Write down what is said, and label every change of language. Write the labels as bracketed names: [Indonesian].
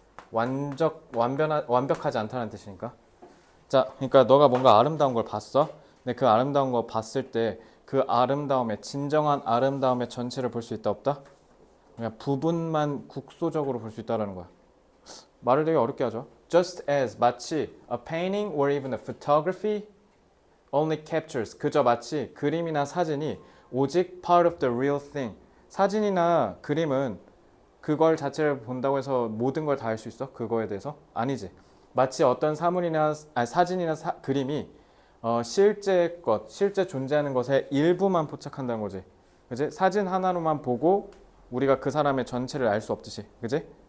[Korean] 완벽하지 않다는 뜻이니까. 자, 그러니까 너가 뭔가 아름다운 걸 봤어. 근데 그 아름다운 거 봤을 때 그 아름다움의 진정한 아름다움의 전체를 볼 수 있다 없다? 그냥 부분만 국소적으로 볼 수 있다라는 거야. 말을 되게 어렵게 하죠. [English] Just as [Korean] 마치 [English] a painting or even a photography only captures [Korean] 그저 마치 그림이나 사진이 오직 [English] part of the real thing. [Korean] 사진이나 그림은 그걸 자체를 본다고 해서 모든 걸 다 알 수 있어? 그거에 대해서? 아니지. 마치 어떤 사진이나 그림이 실제 존재하는 것의 일부만 포착한다는 거지. 그지? 사진 하나로만 보고 우리가 그 사람의 전체를 알 수 없듯이. 그지?